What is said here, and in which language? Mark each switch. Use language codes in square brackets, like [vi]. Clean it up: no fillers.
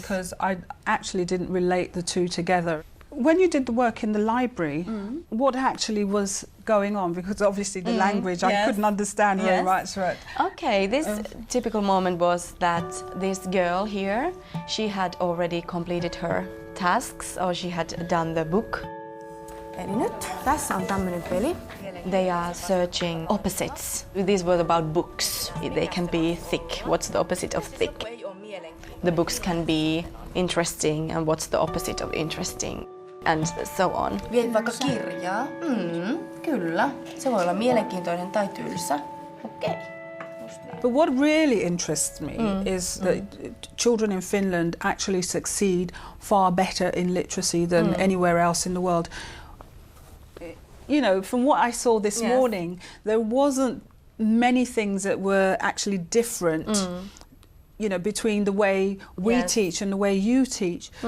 [en] because I actually didn't relate the two together. When you did the work in the library, what actually was going on? Because obviously the language, I couldn't understand very much. Right? Okay, this typical moment was that this girl here, she had already completed her tasks, or she had done the book. [fi] Eli nyt tässä on tämmöinen peli. [en] They are searching opposites. These were about books. They can be thick. What's the opposite of thick? The books can be interesting, and what's the opposite of interesting? And so on. [fi] Viet vaikka kirjaa. Kyllä. Se voi olla mielenkiintoinen tai tylsä. Okei. [en] But what really interests me is that children in Finland actually succeed far better in literacy than anywhere else in the world. You know, from what I saw this morning, there wasn't many things that were actually different, you know, between the way we teach and the way you teach.